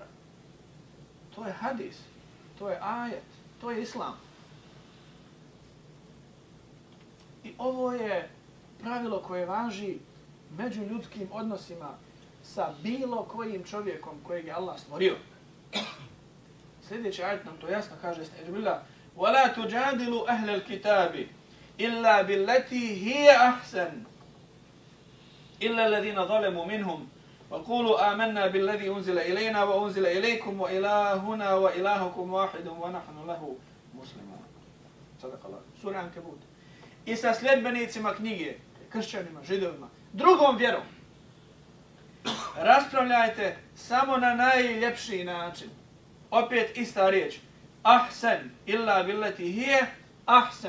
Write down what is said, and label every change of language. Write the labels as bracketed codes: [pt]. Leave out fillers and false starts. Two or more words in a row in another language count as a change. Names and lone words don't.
[bs] To je hadis, to je ajet, to je islam. I ovo je pravilo koje važi među ljudskim odnosima sa bilo kojim čovjekom kojeg je Allah stvorio. Sljedeći ajet nam to jasno kaže, [ar] وَلَا تُجَادِلُوا أَهْلَ الْكِتَابِ إِلَّا بِالَّتِي هِيَ أَحْسَنُ إِلَّا الَّذِينَ ظَلَمُوا مِنْهُمْ وَقُولُوا آمَنَّا بِالَّذِي أُنْزِلَ إِلَيْنَا وَأُنْزِلَ إِلَيْكُمْ وَإِلَٰهُنَا وَإِلَٰهُكُمْ وَاحِدٌ وَنَحْنُ لَهُ مُسْلِمُونَ. صدق الله. [bs] Sura Ankebut. I sa sljedbenicima knjige, kršćanima, židovima, drugom vjerom, raspravljajte samo na najljepši način. Opet ista riječ. [ar] أحسن إلا بالتي هي أحسن.